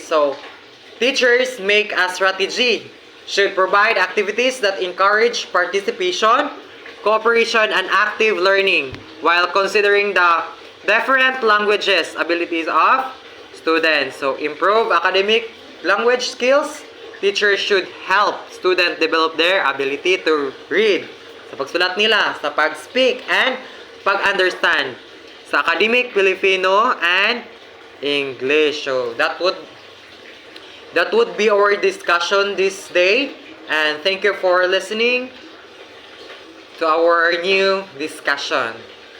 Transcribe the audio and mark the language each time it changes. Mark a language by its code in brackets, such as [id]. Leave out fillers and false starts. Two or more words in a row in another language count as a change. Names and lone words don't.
[en] So, teachers make a strategy, should provide activities that encourage participation, cooperation, and active learning while considering the different languages abilities of students. So, improve academic language skills. Teachers should help students develop their ability to read, [tl] sa pagsulat nila, sa pag-speak, [en] and [tl] pag-understand sa [en] academic Filipino and English. So, that would be our discussion this day, and thank you for listening to our new discussion.